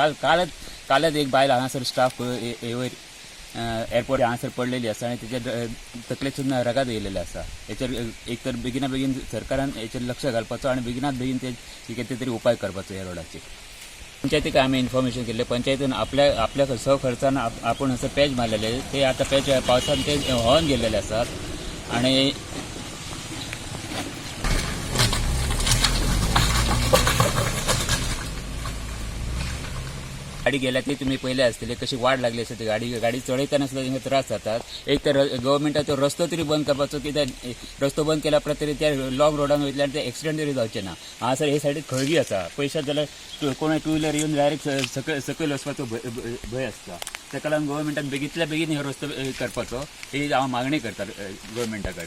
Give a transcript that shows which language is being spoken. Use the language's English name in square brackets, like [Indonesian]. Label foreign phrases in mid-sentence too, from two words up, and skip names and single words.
[Konkani] कालच एक बायल हांगासर स्टाफ वयर एअरपोर्ट हांगासर पडलेली आसा आनी तेच्या तकलेसून रगत येयलेले आसा. हेचेर एक तर बेगिना बेगीन सरकारान हेचेर लक्ष घालपाचो आनी बेगिनात बेगीन ते कितें तरी उपाय करपाचो ह्या रोडाचेर. पंचायतीक आम्ही इन्फॉर्मेशन केले. पंचायतीन आपल्या सहखर्चान आपण असं पॅच मारलेले ते आता पॅच पावसान ते व्हावन गेलेले असतात आणि गाडी गेल्या ते तुम्ही पहिले असतले कशी वाट लागली असते गाडी चढयतना सुद्धा तिंगा त्रास जातात. एक तर गव्हर्मेंटाचो रस्तो तरी बंद करपाचो कित्याक रस्तो बंद केल्या तरी त्या लॉंग रोडान वयतल्यान ते एक्सिडेंट तरी जावचे ना. हांगासर हे सायडीक खळगी आसा पयशात जाल्यार कोणा [English] two wheeler [Konkani] येवन डायरेक्ट सकयल वचपाचो भंय आसता. ताका लागून गव्हर्मेंटान बेगीतल्या बेगीन हे रस्तो करपाचो ही हांव मागणी करता गव्हर्मेंटा कडेन.